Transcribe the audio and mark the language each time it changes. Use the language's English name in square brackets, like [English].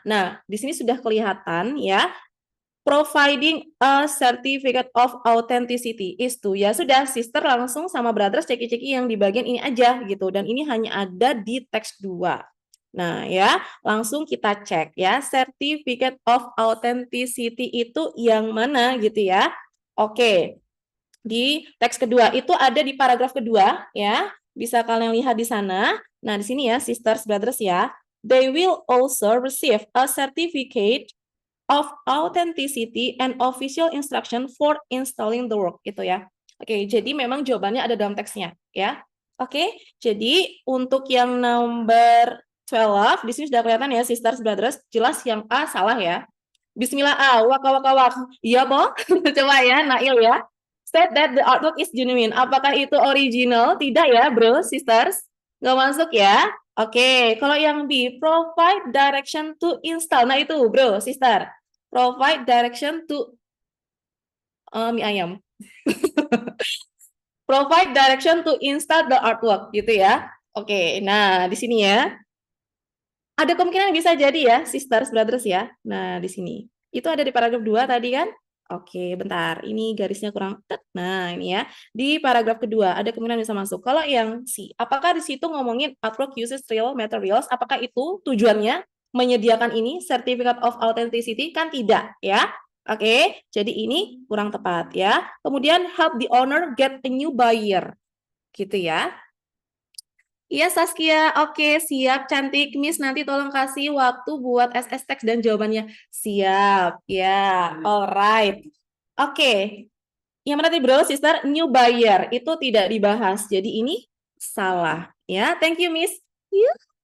[Indonesian] Nah, di sini sudah kelihatan ya, [English] providing a certificate of authenticity is to, [Indonesian] ya sudah sister langsung sama brothers ceki-ceki yang di bagian ini aja gitu, dan ini hanya ada di teks 2. Nah ya, langsung kita cek ya, certificate of authenticity itu yang mana gitu ya. Oke, di teks kedua itu ada di paragraf kedua ya, bisa kalian lihat di sana. Nah di sini ya, sisters brothers ya, [English] they will also receive a certificate of authenticity and official instruction for installing the work [Indonesian] itu ya. Oke, jadi memang jawabannya ada dalam teksnya ya. Oke, jadi untuk yang number 12 di sini sudah kelihatan ya, sisters brothers, jelas yang A salah ya. Bismillah A, wak wak wak. Iya po? Coba ya, Nail ya. [English] State that the artwork is genuine. [Indonesian] Apakah itu original? Tidak ya, bro, sisters. Nggak masuk ya. Oke, kalau yang B, [English] provide direction to install. [Indonesian] Nah itu, bro, sister. [English] Provide direction to [Indonesian] mie ayam. [English] Provide direction to install the artwork, [Indonesian] gitu ya. Oke, nah di sini ya. Ada kemungkinan bisa jadi ya, sisters, brothers ya. Nah, di sini. Itu ada di paragraf 2 tadi kan? Oke, bentar. Ini garisnya kurang. Nah, ini ya. Di paragraf kedua, ada kemungkinan bisa masuk. Kalau yang C, apakah di situ ngomongin [English] artwork uses real materials? [Indonesian] Apakah itu tujuannya menyediakan ini, Certificate of Authenticity? Kan tidak, ya. Oke, jadi ini kurang tepat ya. Kemudian [English] help the owner get a new buyer. [Indonesian] Gitu ya. Iya Saskia, oke siap cantik Miss, nanti tolong kasih waktu buat SS teks dan jawabannya. Siap, ya, alright. Oke, yang mana tadi bro, sister, new buyer itu tidak dibahas, jadi ini salah. Ya, [English] thank you Miss. [Indonesian] Yuk.